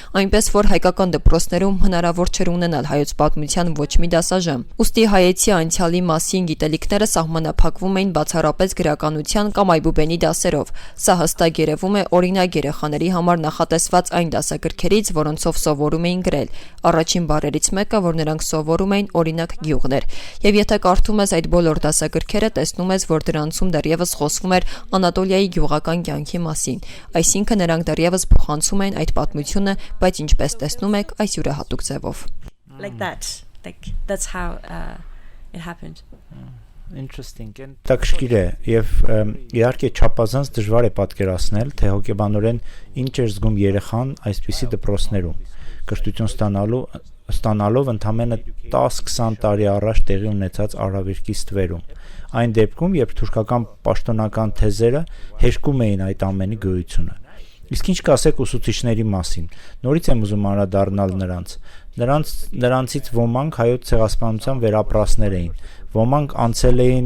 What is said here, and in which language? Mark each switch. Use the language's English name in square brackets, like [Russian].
[Armenian] Այնպես որ հայկական դպրոցներում հնարավոր չէր ունենալ հայոց պատմության ոչ մի դասաժամ։ Ուստի հայեցի անցյալի մասին գիտելիքները սահմանափակվում էին բացառապես գրականության կամ այբուբենի դասերով։ Սա հստակ երևում է օրինակ երեխաների համար նախատեսված այն դասագրքերից, որոնցով սովորում էին գրել։ Առաջին բառերից մեկը, որ նրանք սովորում էին, օրինակ գյուղներ։ Եվ եթե կարդում ես այդ բոլոր դասագրքերը, տեսնում ես, որ դրանցում դեռևս խոսվում էր Անատոլիայի գյուղական կյանքի մասին։ Այսինքն նրանք դեռևս փոխանցում էին այդ պատմությունը, բայց ինչպես տեսնում եք, այս յուրահատուկ ձևով։ [English] Like that. Like that's how it happened. Interesting. [Armenian] Տակշկիր է եւ իհարկե չափազանց դժվար է պատկերացնել, թե հոգեբանորեն ինչ էր զգում երեխան այսպիսի դպրոցներում։ Կրթություն ստանալով ընդամենը 10-20 տարի առաջ տեղի ունեցած արհավիրքի ստվերում։ Այն դեպքում, երբ թուրքական պաշտոնական թեզերը հեշտում էին այդ ամենի գոյությունը։ Իսկ ինչ կասեք ուսուցիչների մասին։ Նորից եմ ուզում անդրադառնալ նրանցից ոմանք հայոց ցեղասպանության վերապրածներ էին, ոմանք անցել